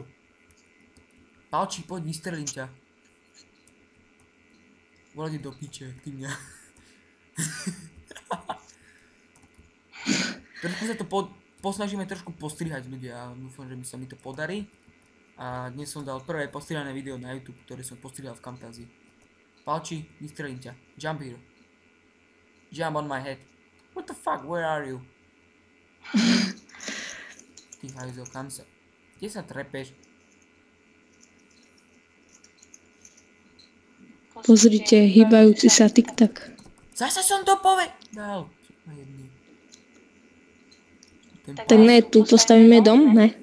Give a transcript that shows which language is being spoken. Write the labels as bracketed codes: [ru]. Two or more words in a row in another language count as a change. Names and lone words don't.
[sk] Palči, poď, vystrelím ťa. Volajte do piče, ty mňa. Trošku sa to posnažíme trošku postrihať, ľudia. Dúfam, že sa mi to podarí. A dnes som dal prvé postrihané video na YouTube, ktoré som postrihal v Camtasia. Palči, vystrelím ťa. [en] Jump here. Jump on my head. What the fuck, where are you? [sk] Ty hajzo, kam sa? Kde sa trepeš? Pozrite, hýbajúci sa tik-tak. Zase som to povedal. Tak ne, tu postavíme dom, ne?